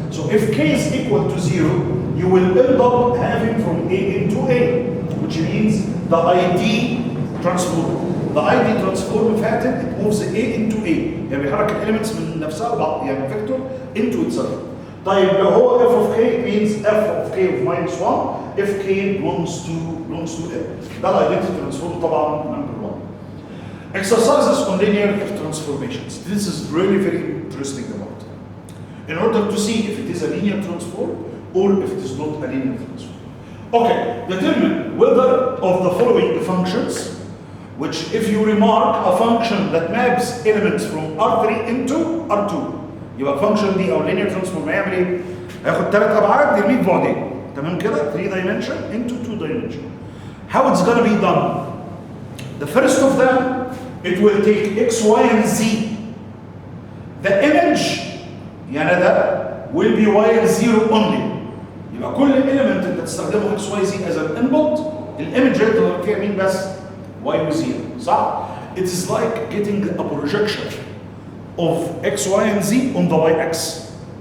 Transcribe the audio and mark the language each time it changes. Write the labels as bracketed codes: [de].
[en] So if K is equal to 0, you will end up having from A into A, which means the ID transform. The ID transform فاتن, it moves A into A. [ar] يعني بيحرك elements من نفسها بعض, يعني [en] vector into itself. [ar] طيب لو هو [en] f of k means f of k of minus 1 if k belongs to n. [ar] ده الايدنتيتي ترانسفورم طبعا number 1. [en] Exercises on linear transformations. This is really very interesting about. In order to see if it is a linear transform or if it is not a linear transform. Okay, determine whether of the following functions, which if you remark a function that maps elements from R3 into R2. [ar] يبقى function دي او linear transform هيعمل ايه؟ هياخد 3 ابعاد يرميه ببعدين. تمام كده؟ [en] 3 dimension into 2 dimension. How it's gonna be done? The first of them, it will take x, y, and z. The image [ar] يعني ده [en] will be y and 0 only. [ar] يبقى كل [en] element [ar] انت تستخدمه [en] x, y, z as an input، [ar] الايمج هيطلع فيها مين بس؟ [en] y و 0 [ar] صح؟ [en] It is like getting a projection of x, y, and z on the y-axis.